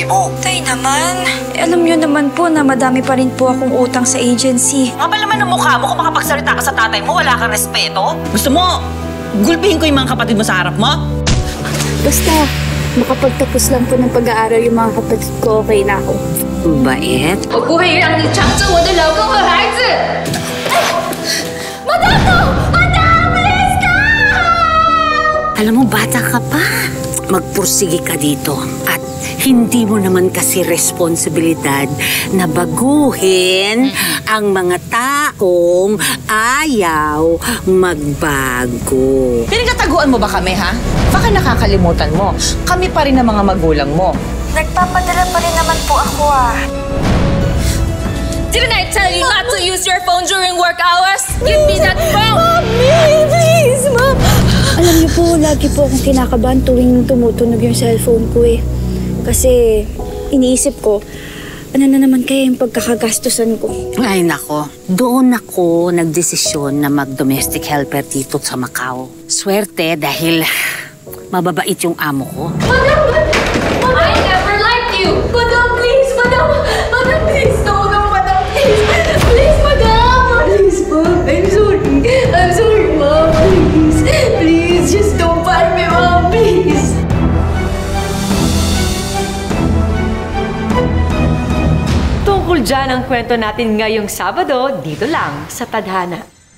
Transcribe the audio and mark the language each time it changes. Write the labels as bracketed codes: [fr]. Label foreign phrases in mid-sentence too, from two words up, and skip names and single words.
[tl] Tay naman, alam niyo naman po na madami pa rin po akong utang sa agency. Kapal naman ang mukha mo kung makapagsalita ka sa tatay mo, wala kang respeto. Gusto mo, gulpihin ko yung mga kapatid mo sa harap mo? Basta, makapagtapos lang po ng pag-aaral yung mga kapatid ko, okay na ako. Bait? [zh] 我不会让你抢走我的老公和孩子。 [tl] Alam mo, bata ka pa. Magpursige ka dito. At hindi mo naman kasi responsibilidad na baguhin ang mga taong ayaw magbago. Pinagtataguan mo ba kami, ha? Baka nakakalimutan mo. Kami pa rin ang mga magulang mo. Nagpapadala pa rin naman po ako, ah. [en] Didn't I tell you not to use your phone during work hours? Give me that phone! Mommy, please, Mom! [tl] Alam niyo po, lagi po akong kinakabahan tuwing tumutunog yung cellphone ko eh. Kasi iniisip ko, ano na naman kaya yung pagkakagastusan ko? Ay nako, doon ako nagdesisyon na mag-domestic helper dito sa Macau. Swerte dahil mababait yung amo ko. [en] I never liked you! Madam, please! Madam, please! No, Madam, please! Please, Madam! Please, Mom! I'm sorry! I'm sorry, Mom! Please! Please, just don't fire me, Mom! Please! [tl] Tungkol dyan ang kwento natin ngayong Sabado, dito lang sa Tadhana.